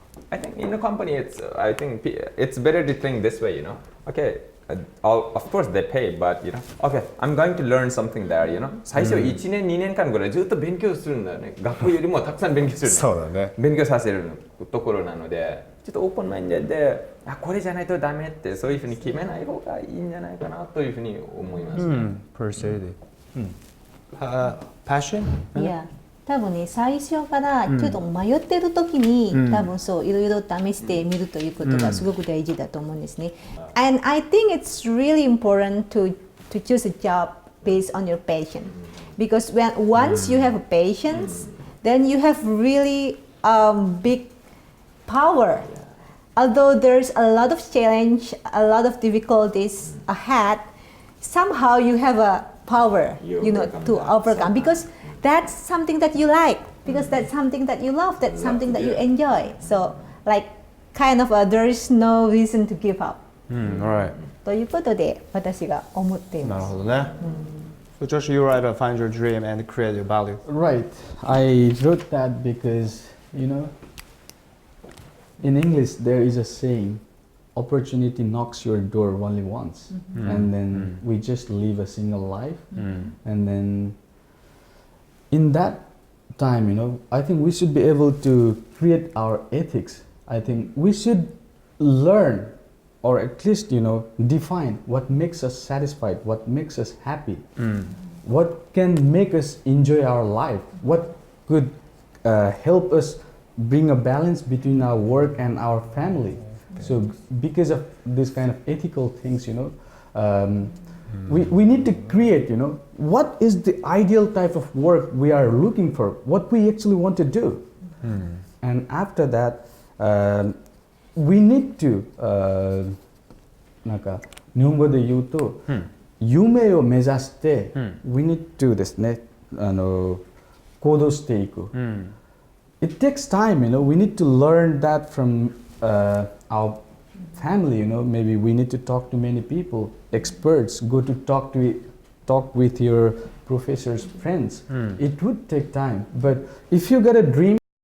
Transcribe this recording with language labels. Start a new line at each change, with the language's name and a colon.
English: I think in a company I think it's better to think this way, you know. Okay, of course they pay, but you know, okay, I'm going to learn something there, you know.
Japanese: 最初1年2年間ぐらいずっと勉強するんだよね。学校よりもたくさん勉強する。そうだね。勉強させるところなので、ちょっとオープンマインドで、これじゃないとダメってそういうふうに決めない方がいいんじゃないかなというふうに思います。
English: Persuaded. Passion? Yeah.
Japanese: 多分ね、最初からちょっと迷ってる時に、多分そういろいろ試してみるということがすごく大事だと思うんですね。
English: And I think it's really important to choose a job based on your passion, because once you have a patience, then you have really big power. Although there's a lot of challenge, a lot of difficulties ahead, somehow you have a power, you know, to overcome, because that's something that you like, because that's something that you love, that's something that you enjoy. So like kind of there is no reason to give up. Right.
Japanese: ということで私が思っています。なるほどね。
English: So Josh, you write about find your dream and create your value. Right. I wrote that because, you know, in English there is a saying, opportunity knocks your door only once, and then we just live a single life, and then in that time, you know, I think we should be able to create our ethics. I think we should learn, or at least, you know, define what makes us satisfied, what makes us happy, what can make us enjoy our life, what could help us bring a balance between our work and our family. So because of this kind of ethical things, you know, we need to create, you know, what is the ideal type of work we are looking for, what we actually want to do. And after that, we need to
Japanese: なんか日本語で言うと、夢を目指して、
English: we need to
Japanese: ですね、行動していく。
English: It takes time, you know, we need to learn that from our family, you know, maybe we need to talk to many people, experts, go to talk with your professors, friends. It would take time, but if you got a dream,